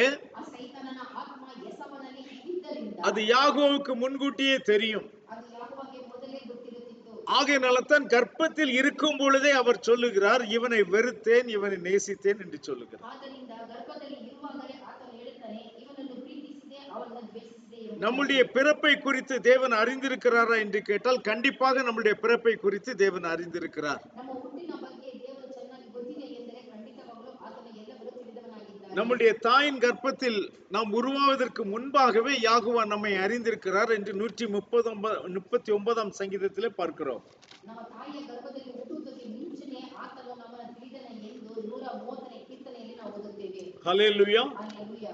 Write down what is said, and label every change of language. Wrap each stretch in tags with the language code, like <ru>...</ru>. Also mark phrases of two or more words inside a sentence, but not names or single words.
<kn>ಆ ಸೈತಾನನ ಆತ್ಮ ಏಸಾವನಲ್ಲಿ ಇದ್ದಿದ್ದರಿಂದ</kn> <ta>அது யாகோவுக்கு முன்கூட்டியே தெரியும்.</ta> <kn>ಅದು ಯಾಕೋಬನಿಗೆ ಮೊದಲೇ ಗೊತ್ತಿರುತ್ತಿತ್ತು.</kn> <ta>ஆகையினால்தான் கர்ப்பத்தில் இருக்கும் பொழுதே அவர் சொல்லுகிறார், இவனை வெறுத்தேன், இவனை நேசித்தேன் என்று சொல்லுகிறார்.</ta> <kn>ಆದ್ದರಿಂದ ಗರ್ಭದಲ್ಲಿ ಇರುವಾಗಲೇ ಆತನು ಹೇಳುತ್ತಾನೆ, ಇವನನ್ನು ಪ್ರೀತಿಸಿದೆ, ಅವನನ್ನು ದ್ವೇಷಿಸಿದೆ ಎಂಬುದಾಗಿ.</kn> <ta>நம்முடைய பிறப்பை குறித்து தேவன் அறிந்திருக்கிறாரா என்று கேட்டால் கண்டிப்பாக நம்முடைய பிறப்பை குறித்து தேவன் அறிந்திருக்கிறார்.</ta> <kn>ನಮ್ಮ ಹುಟ್ಟಿನ ಬಗ್ಗೆ ದೇವರು ಚೆನ್ನಾಗಿ ಗೊತ್ತಿದೆ ಎಂದರೆ ಖಂಡಿತವಾಗಲೂ ಆತನು ಎಲ್ಲವನ್ನೂ ತಿಳಿದವನಾಗಿದ್ದಾನೆ.</kn> <ta>நம்முடைய தாயின் கர்ப்பத்தில் நாம் உருவாவதற்கு முன்பாகவே யாகுவா நம்மை அறிந்திருக்கிறார் என்று 139 சங்கீதத்திலே பார்க்கிறோம்.</ta> <kn>ನಮ್ಮ ತಾಯಿಯ ಗರ್ಭದಲ್ಲಿ ಹುಟ್ಟುವುದಕ್ಕೆ ಮುಂಚೆನೇ ಆತನು ನಮ್ಮನ್ನು ತಿಳಿದನೆ ಎಂದು 130ನೇ ಕೀರ್ತನೆಯಲ್ಲಿ ನಾವು ಓದುತ್ತೇವೆ.</kn> <ta>ஹல்லேலூயா.</ta> <kn>ಹಲ್ಲೆಲೂಯಾ.</kn>